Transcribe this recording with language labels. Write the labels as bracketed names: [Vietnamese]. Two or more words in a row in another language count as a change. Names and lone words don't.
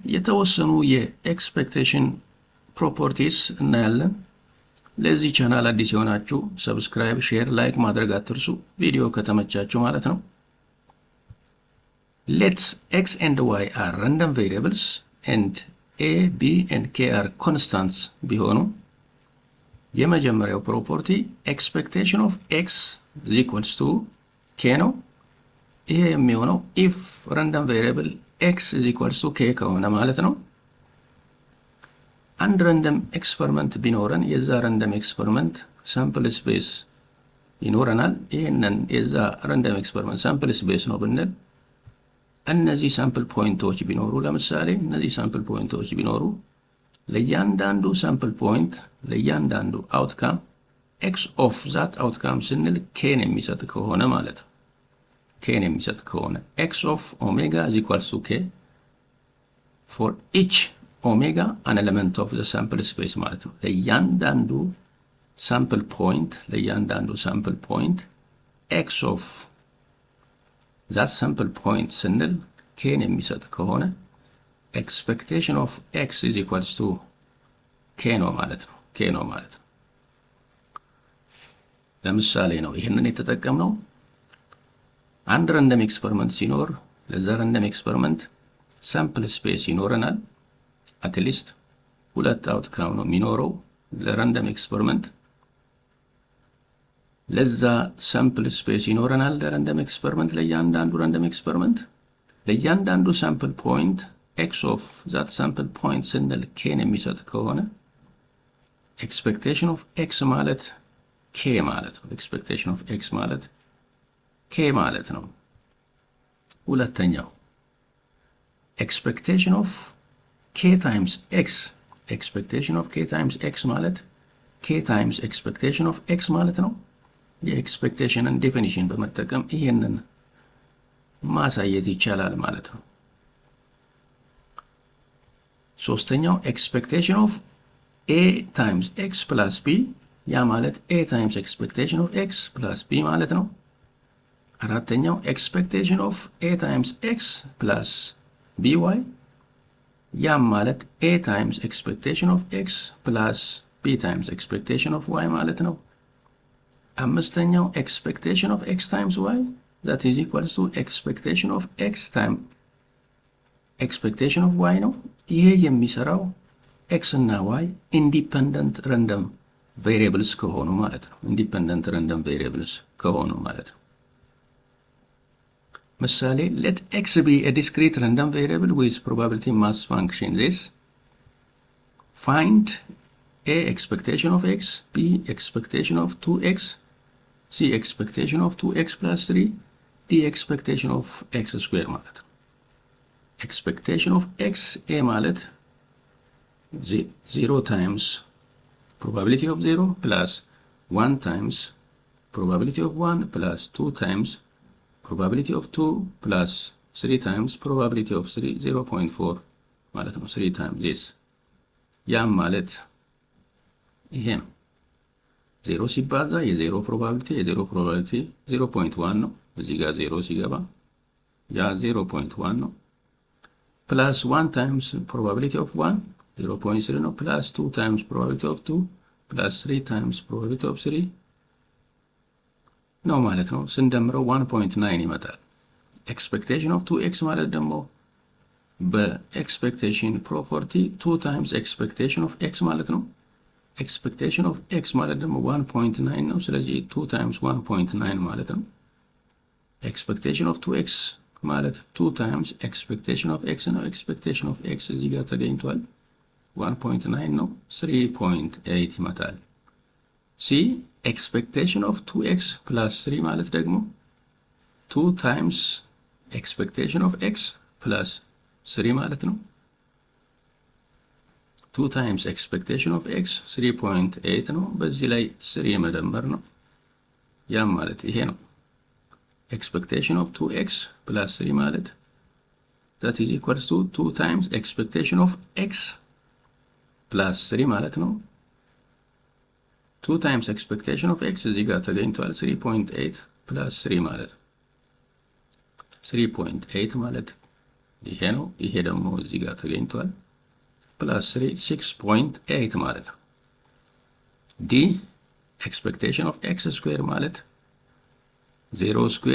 [Amharic] የተወሰኑ የኤክስፔክቴሽን ፕሮፐርቲስ እናያለን። ለዚህ ቻናል አዲስ የሆናችሁ [English] subscribe, share, like [Amharic] ማድረግ አትርሱ። ቪዲዮ ከተመቻችሁ ማለት ነው። [English] Let x and y are random variables and a, b and k are constants [Amharic] ቢሆኑ የመጀመሪያው [English] ፕሮፐርቲ expectation of x is equals to k [Amharic] ነው። ይሄ የሚሆነው [English] if random variable x is equals to k [Amharic] ከሆነ ማለት ነው። [English] አንድ random experiment [Amharic] ቢኖረን የዛ [English] random experiment sample space [Amharic] ይኖረናል። ይሄንን የዛ [English] random experiment sample space [Amharic] ነው ብንል እነዚህ [English] sample ፖይንቶች [Amharic] ቢኖሩ ለምሳሌ እነዚህ [English] sample [Amharic] ፖይንቶች ቢኖሩ ለእያንዳንዱ [English] sample point ለእያንዳንዱ outcome x of that outcome ስንል k [Amharic] የሚሰጥ ከሆነ ማለት ነው። k የሚሰጥ ከሆነ [English] x of omega is equals to k for each omega an element of the sample space [Amharic] ማለት ነው። ለእያንዳንዱ [English] sample point x of that sample point [Amharic] ስንል k የሚሰጥ ከሆነ [English] expectation of x is equals to k [Amharic] ነው ማለት ነው። ለምሳሌ ነው ይሄንን የተጠቀምነው አንድ [English] random experiment [Amharic] ሲኖር ለዛ [English] random experiment sample space [Amharic] ይኖረናል። [English] at least [Amharic] ሁለት outcome ነው የሚኖረው ለ [English] random experiment ለዛ sample space ይኖረናል ለrandom experiment ለእያንዳንዱ random experiment ለእያንዳንዱ sample point x of that sample point [Amharic] ስንል k የሚሰጥ ከሆነ [English] expectation of x [Amharic] ማለት k ማለት ነው። [English] expectation of x [Amharic] ማለት k ማለት ነው። [English] ሁለተኛው expectation of k times x [Amharic] ማለት [English] k times expectation of x [Amharic] ማለት ነው። የኤክስፔክቴሽንን ዴፊኒሽን በመጠቀም ይሄንን ማሳየት ይቻላል ማለት ነው። ሶስተኛው [English] expectation of a times x plus b [Amharic] ያ ማለት [English] a times expectation of x plus b [Amharic] ማለት ነው። አራተኛው [English] expectation of a times x plus by [Amharic] ያ ማለት [English] a times expectation of x plus b times expectation of y [Amharic] ማለት ነው። አምስተኛው [English] expectation of x times y that is equals to expectation of x times expectation of y [Amharic] ነው። ይሄ የሚሰራው [English] x እና y independent random variables [Amharic] ከሆኑ ማለት ነው። [English] ምሳሌ let x be a discrete random variable with probability mass function this find a expectation of x, b expectation of 2x, c expectation of 2x plus 3, d expectation of x square [Amharic] ማለት ነው። [English] expectation of x a ማለት 0 times probability of 0 plus 1 times probability of 1 plus 2 times probability of 2 plus 3 times probability of 3 0.4 [Amharic] ማለት ነው። [English] 3 times this [Amharic] ያም ማለት ይሄ ነው። 0 ሲባዛ የ0 [English] probability 0.1 [Amharic] ነው። እዚህ ጋር 0 ሲገባ ያ 0.1 ነው። [English] plus 1 times probability of 1 0.3 ነው። plus 2 times probability of 2 plus 3 times probability of 3 [Amharic] ነው ማለት ነው። ስንደምረው 1.9 ይመጣል። [English] expectation of 2x [Amharic] ማለት ደግሞ በኤክስፔክቴሽን ፕሮፐርቲ [English] 2 times expectation of x [Amharic] ማለት ነው። [English] expectation of x [Amharic] ማለት ደግሞ [English] 1.9 [Amharic] ነው። ስለዚህ [English] 2 times 1.9 [Amharic] ማለት ነው። [English] expectation of 2x ማለት 2 times expectation of x ነው። expectation of x [Amharic] እዚህ ጋር ተገኝቷል [English] 1.9 [Amharic] ነው። 3.8 ይመጣል። [English] c expectation of 2x plus 3 [Amharic] ማለት ደግሞ [English] 2 times expectation of x plus 3 [Amharic] ማለት ነው። [English] 2 times expectation of x 3.8 [Amharic] ነው። በዚህ ላይ 3 መደመር ነው። ያም ማለት ይሄ ነው። [English] expectation of 2x plus 3 ማለት that is equals to 2 times expectation of x plus 3 [Amharic] ማለት ነው። [English] 2 times expectation of x [Amharic] እዚህ ጋር ተገኝቷል 3.8 plus 3 ማለት 3.8 ማለት ይሄ ነው። ይሄ ደግሞ እዚህ ጋር ተገኝቷል። ፕላስ 3 6.8 ማለት ነው። [English] D expectation of x square [Amharic] ማለት 0 ስኩዌር